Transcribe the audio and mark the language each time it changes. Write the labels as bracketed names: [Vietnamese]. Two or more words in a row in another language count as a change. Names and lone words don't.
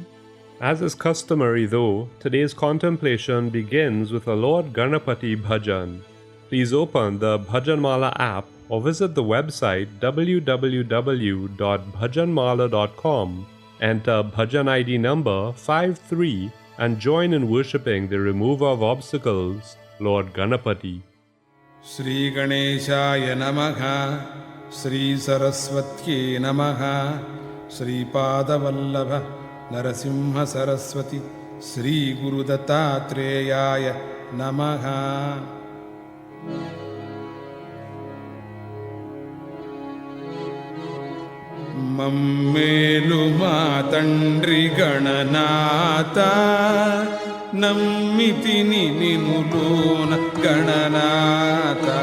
[English] As is customary though, today's contemplation begins with a Lord Ganapati bhajan. Please open the Bhajanmala app or visit the website www.bhajanmala.com, enter bhajan ID number 53 and join in worshipping the remover of obstacles, Lord Ganapati. [Sanskrit] श्री गणेशाय नमः, श्री सरस्वत्यै नमः, श्री पादवल्लभ नरसिंह सरस्वती, श्री गुरु दत्तात्रेय नमः. [Telugu] మమ్మేలు మా తండ్రి గణనాథ, నమ్మితిని నినులోన గణనాథ.